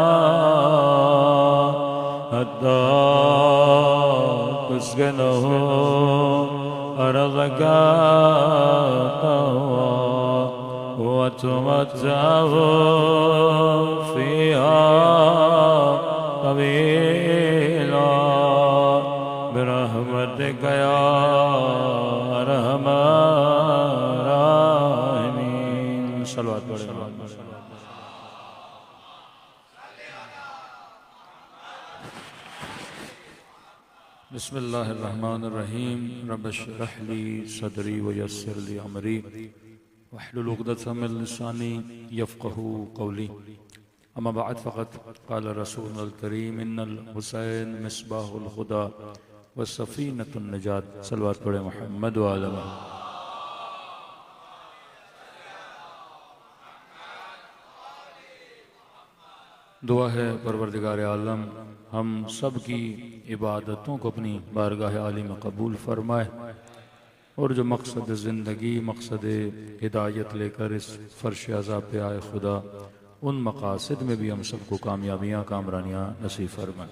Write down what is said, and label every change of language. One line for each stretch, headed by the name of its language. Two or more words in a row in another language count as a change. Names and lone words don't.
Arabic: حتى تسكنه أرضك وتمتعه فيها طويلا برحمتك يا أرحم الراحمين. صلى الله عليه وسلم. بسم الله الرحمن الرحيم. رب اشرح لي صدري ويسر لي أمري واحلل عقدة من لساني يفقهوا قولي. أما بعد فقد قال الرسول الكريم إن الحسين مصباح الهدى وسفينة النجاة. صلى الله عليه محمد وآله
Urdu: دعا ہے پروردگار عالم ہم سب کی عبادتوں کو اپنی بارگاہ عالی میں قبول فرمائے اور جو مقصد زندگی مقصد ہدایت لے کر اس فرش عذاب پہ آئے خدا ان مقاصد میں بھی ہم سب کو کامیابیاں کامرانیاں نصیب فرمائے.